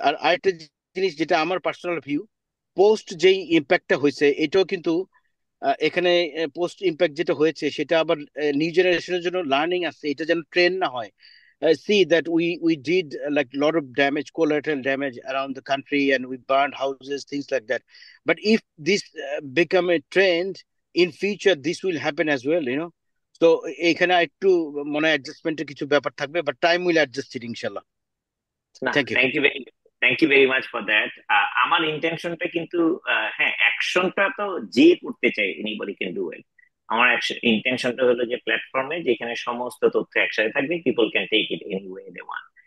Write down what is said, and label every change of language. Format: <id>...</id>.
<bn>আর আরেকটা জিনিস যেটা আমার পার্সোনাল ভিউ, পোস্ট যেই ইম্প্যাক্টটা হয়েছে এটাও কিন্তু এখানে পোস্ট ইম্প্যাক্ট যেটা হয়েছে সেটা আবার নিউ জেনারেশনের জন্য লার্নিং আছে, এটা যেন ট্রেন না হয়।</bn> <en>See that we did like a lot of damage, collateral damage around the country, and we burned houses, things like that. But if this become a trend in future, this will happen as well.</en> <bn>So এখানে একটু মনে হয় অ্যাডজাস্টমেন্টের কিছু ব্যাপার থাকবে,</bn> <en>but time will adjust it,</en> <bn>ইনশাল্লাহ। না,</bn> <en>Thank you. Thank you very much for that.</en> <bn>আমার ইন্টেনশনটা কিন্তু, হ্যাঁ, অ্যাকশনটা তো যে করতে চাই</bn> <en>Anybody can do it.</en> <bn>আমার ইন্টেনশনটা হলো যে প্ল্যাটফর্মে যেখানে সমস্ত তথ্য একসাথে থাকবে,</bn> <en>People can take it any way they want.</en>